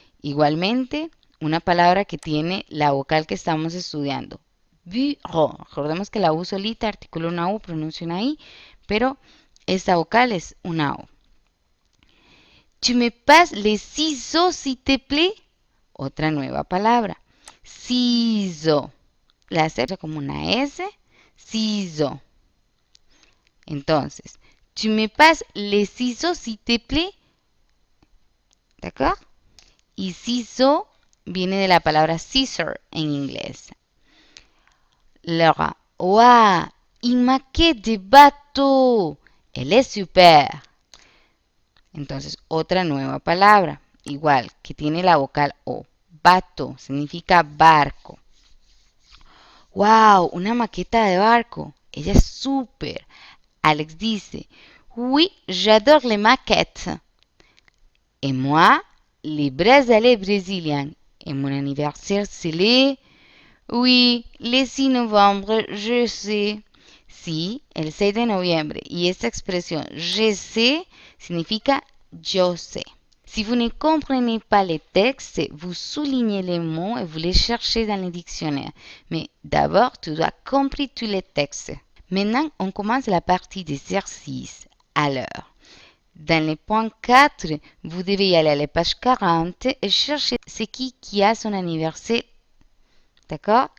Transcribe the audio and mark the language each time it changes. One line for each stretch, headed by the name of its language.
Spanish: Igualmente, una palabra que tiene la vocal que estamos estudiando. Bureau. Recordemos que la U solita articula una U, pronuncia una I, pero esta vocal es una O.
French: Tu me passes les ciseaux, s'il te plaît.
Spanish: Otra nueva palabra. Ciseaux. La C como una S. Ciseaux.
French: Entonces, tu me passes les ciseaux, s'il te plaît. ¿D'accord?
Spanish: Y ciseaux viene de la palabra scissor en inglés.
French: Laura, waouh, une maquette de bateau. Elle est super.
Spanish: Entonces, otra nueva palabra, igual, que tiene la vocal O. Bateau significa barco. Wow, una maqueta de barco. Ella es súper. Alex dice,
French: Oui, j'adore les maquettes. Et moi, les bracelets brésiliens. Et mon anniversaire, c'est les... Oui, le 6 novembre, je sais.
Spanish: Sí, el 6 de noviembre. Y esta expresión,
French: je sais,
Spanish: significa yo sé.
French: Si vous ne comprenez pas les textes, vous soulignez les mots et vous les cherchez dans le dictionnaire. Mais d'abord, tu dois comprendre tous les textes. Maintenant, on commence la partie d'exercice. Alors, dans le point 4, vous devez y aller à la page 40 et chercher c'est qui a son anniversaire. D'accord?